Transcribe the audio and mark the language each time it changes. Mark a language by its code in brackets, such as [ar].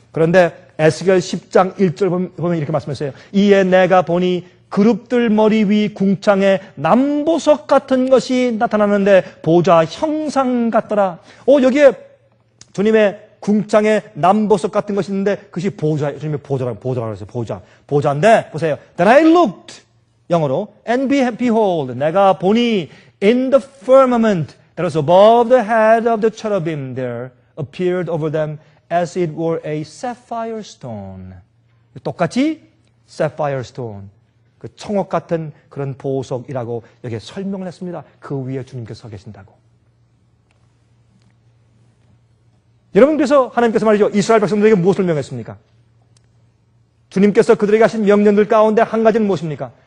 [ko] 그런데 에스겔 10장 1절 보면 이렇게 말씀했어요. 이에 내가 보니 그룹들 머리 위 궁창에 남보석 같은 것이 나타나는데 보좌 형상 같더라. 여기에 주님의 궁창에 남보석 같은 것이 있는데 그것이 주님의 보좌라고 했어요. 보좌인데 보세요. [en] Then I looked [ko] 영어로 [en] and behold [ko] 내가 보니 [en] in the firmament that was above the head of the cherubim there appeared over them as it were a sapphire stone. 똑같이 sapphire stone. [ko] 그 청옥 같은 그런 보석이라고 여기에 설명을 했습니다. 그 위에 주님께서 서 계신다고. 여러분 그래서 하나님께서 말이죠. 이스라엘 백성들에게 무엇을 명했습니까? 주님께서 그들에게 하신 명령들 가운데 한 가지는 무엇입니까?